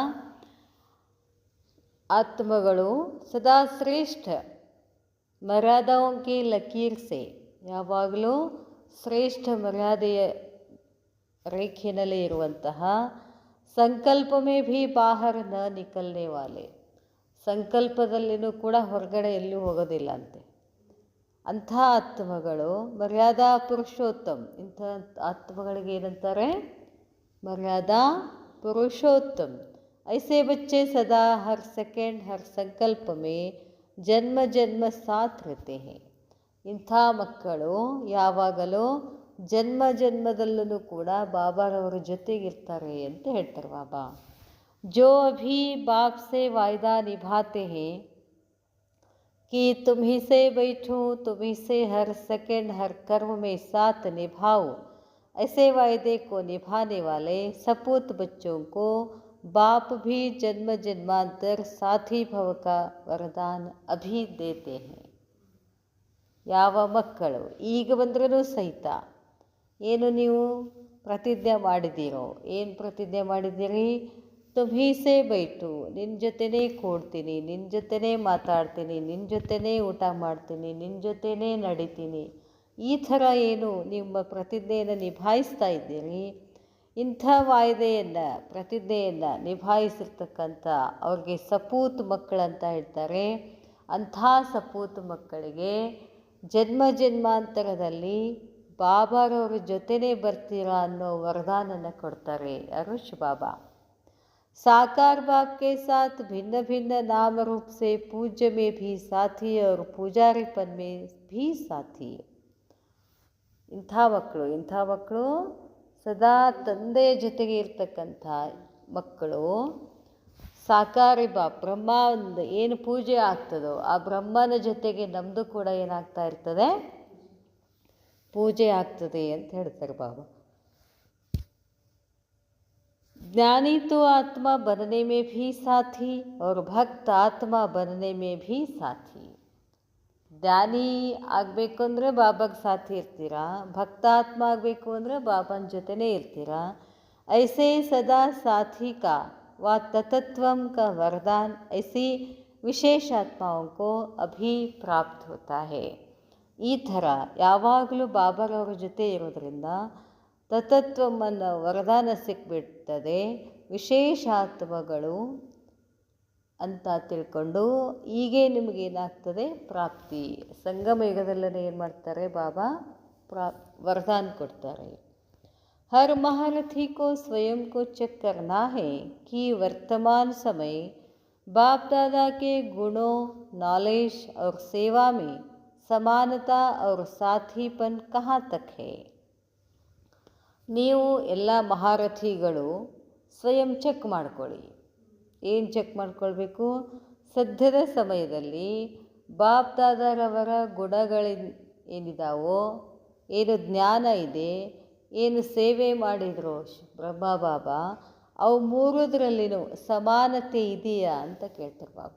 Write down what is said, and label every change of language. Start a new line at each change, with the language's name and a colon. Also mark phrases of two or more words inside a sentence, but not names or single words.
Kannada: ಆತ್ಮಗಳು ಸದಾ ಶ್ರೇಷ್ಠ
Hindi: मर्यादाओं की लकीर से,
Kannada: ಯಾವಾಗಲೂ ಶ್ರೇಷ್ಠ ಮರ್ಯಾದೆಯ ರೇಖೆಯಲ್ಲಿ ಇರುವಂತಹ,
Hindi: संकल्प में भी बाहर न निकलने वाले,
Kannada: ಸಂಕಲ್ಪದಲ್ಲಿನೂ ಕೂಡ ಹೊರಗಡೆ ಎಲ್ಲೂ ಹೋಗೋದಿಲ್ಲ ಅಂತೆ. ಅಂಥ ಆತ್ಮಗಳು ಮರ್ಯಾದಾ ಪುರುಷೋತ್ತಮ್. ಇಂಥ ಆತ್ಮಗಳಿಗೆ ಏನಂತಾರೆ? ಮರ್ಯಾದಾ ಪುರುಷೋತ್ತಮ್.
Hindi: ऐसे बच्चे सदा हर सेकंड हर संकल्प में जन्म जन्म साथ रहते हैं.
Kannada: ಇಂಥ ಮಕ್ಕಳು ಯಾವಾಗಲೂ ಜನ್ಮ ಜನ್ಮದಲ್ಲೂ ಕೂಡ ಬಾಬಾರವರ ಜೊತೆಗಿರ್ತಾರೆ ಅಂತ ಹೇಳ್ತಾರೆ ಬಾಬಾ.
Hindi: जो अभी बाप से वायदा निभाते हैं कि तुम ही से बैठूं, तुम ही से हर सेकंड हर कर्म में साथ निभाओ, ऐसे वायदे को निभाने वाले सपूत बच्चों को बाप भी जन्म जन्मांतर साथी भव का वरदान अभी देते हैं.
Kannada: ಯಾವ ಮಕ್ಕಳು ಈಗ ಬಂದ್ರೂ ಸಹಿತ ಏನು ನೀವು ಪ್ರತಿಜ್ಞೆ ಮಾಡಿದ್ದೀರೋ, ಏನು ಪ್ರತಿಜ್ಞೆ ಮಾಡಿದ್ದೀರಿ?
Hindi: तुमीसे बैठूं,
Kannada: ನಿನ್ನ ಜೊತೆನೇ ಕೂಡ್ತೀನಿ, ನಿನ್ನ ಜೊತೆನೇ ಮಾತಾಡ್ತೀನಿ, ನಿನ್ನ ಜೊತೆನೇ ಊಟ ಮಾಡ್ತೀನಿ, ನಿನ್ನ ಜೊತೆನೇ ನಡಿತೀನಿ, ಈ ಥರ ಏನು ನಿಮ್ಮ ಪ್ರತಿಜ್ಞೆಯನ್ನು ನಿಭಾಯಿಸ್ತಾ ಇದ್ದೀರಿ, ಇಂಥ ವಾಯ್ದೆಯನ್ನು ಪ್ರತಿಜ್ಞೆಯನ್ನು ನಿಭಾಯಿಸಿರ್ತಕ್ಕಂಥ ಅವ್ರಿಗೆ ಸಪೂತ್ ಮಕ್ಕಳಂತ ಹೇಳ್ತಾರೆ. ಅಂಥ ಸಪೂತ್ ಮಕ್ಕಳಿಗೆ ಜನ್ಮ ಜನ್ಮಾಂತರದಲ್ಲಿ ಬಾಬಾರವ್ರ ಜೊತೆನೇ ಬರ್ತೀರಾ ಅನ್ನೋ ವರದಾನನ ಕೊಡ್ತಾರೆ. ಯಾರು? ಶಿವಬಾಬಾ.
Hindi: साकार बाप के साथ भिन्न भिन्न नाम रूप से पूज्य में भी साथी और पूजारीपन में भी साथी.
Kannada: ಇಂಥ ಮಕ್ಕಳು ಸದಾ ತಂದೆಯ ಜೊತೆಗೆ ಇರ್ತಕ್ಕಂಥ ಮಕ್ಕಳು. ಸಾಕಾರಿ ಬಾಪ್ ಬ್ರಹ್ಮ ಒಂದು ಏನು ಪೂಜೆ ಆಗ್ತದೋ ಆ ಬ್ರಹ್ಮನ ಜೊತೆಗೆ ನಮ್ಮದು ಕೂಡ ಏನಾಗ್ತಾ ಇರ್ತದೆ? ಪೂಜೆ ಆಗ್ತದೆ ಅಂತ ಹೇಳ್ತಾರೆ ಬಾಬಾ.
Hindi: ज्ञानी तो आत्मा बनने में भी साथी और भक्त आत्मा बनने में भी साथी.
Kannada: ಜ್ಞಾನಿ ಆಗಬೇಕು ಅಂದರೆ ಬಾಬಾಗೆ ಸಾಥಿ ಇರ್ತೀರಾ, ಭಕ್ತಾತ್ಮ ಆಗಬೇಕು ಅಂದರೆ ಬಾಬನ ಜೊತೆನೇ ಇರ್ತೀರಾ.
Hindi: ऐसे सदा साथी का व तत्वम का वरदान ऐसी विशेष आत्माओं को अभी प्राप्त होता है.
Kannada: ಈ ಥರ ಯಾವಾಗಲೂ ಬಾಬಾರವ್ರ ಜೊತೆ ಇರೋದ್ರಿಂದ ತತತ್ವವನ್ನು ವರದಾನ ಸಿಕ್ಬಿಡ್ತದೆ. ವಿಶೇಷ ಆತ್ಮಗಳು ಅಂತ ತಿಳ್ಕೊಂಡು ಹೀಗೆ ನಿಮಗೇನಾಗ್ತದೆ ಪ್ರಾಪ್ತಿ. ಸಂಗಮ ಯುಗದಲ್ಲೇ ಏನು ಮಾಡ್ತಾರೆ ಬಾಬಾ वरदान ಕೊಡ್ತಾರೆ.
Hindi: हर महारथी को स्वयं को चेक करना है कि वर्तमान समय बाप दादा के गुणों, नॉलेज और सेवा में समानता और साथीपन कहाँ तक है.
Kannada: ನೀವು ಎಲ್ಲ ಮಹಾರಥಿಗಳು ಸ್ವಯಂ ಚೆಕ್ ಮಾಡ್ಕೊಳ್ಳಿ. ಏನು ಚೆಕ್ ಮಾಡ್ಕೊಳ್ಬೇಕು? ಸದ್ಯದ ಸಮಯದಲ್ಲಿ ಬಾಪ್ ದಾದಾರವರ ಗುಣಗಳೇನಿದಾವೋ, ಏನು ಜ್ಞಾನ ಇದೆ, ಏನು ಸೇವೆ ಮಾಡಿದ್ರು ಬ್ರಹ್ಮ ಬಾಬಾ, ಅವು ಮೂರದರಲ್ಲಿನೂ ಸಮಾನತೆ ಇದೆಯಾ ಅಂತ ಕೇಳ್ತಾರೆ ಬಾಬಾ.